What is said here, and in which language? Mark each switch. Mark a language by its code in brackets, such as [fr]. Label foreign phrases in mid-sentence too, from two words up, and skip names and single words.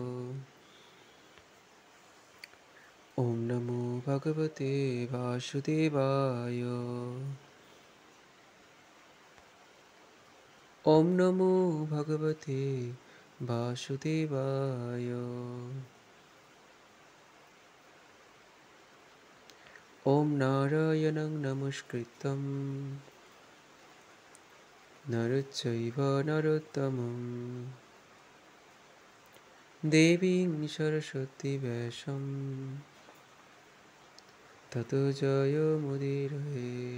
[sa] ওম নমো ভগবতে বাসুদেবায়। ওম নমো ভগবতে বাসুদেবায়। ওম নারায়ণং নমস্কৃত্যং নরচৈব নরোত্তমং দেবীং সরস্বতী ব্যাসং ততো জয়মুদীরয়ে।